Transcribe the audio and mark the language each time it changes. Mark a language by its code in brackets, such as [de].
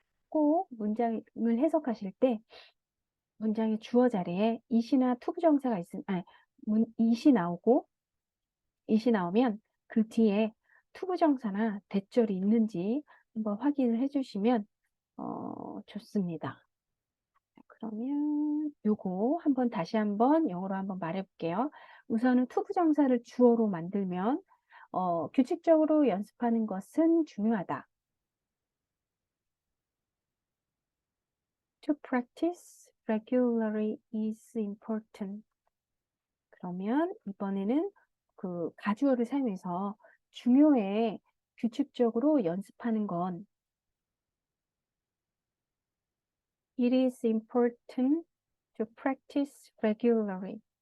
[ko] 꼭 문장을 해석하실 때 문장의 주어 자리에 it이나 투부정사가 있으면 it이 나오고 it이 나오면 그 뒤에 투부정사나 대절이 있는지 한번 확인을 해주시면 좋습니다. 그러면 요거 한번 다시 한번 영어로 한번 말해볼게요. 우선은 투부정사를 주어로 만들면 규칙적으로 연습하는 것은 중요하다. [en] To practice regularly is important. [ko] 그러면 이번에는 그 가주어를 사용해서 중요해, 규칙적으로 연습하는 건 [en] It is important to practice regularly.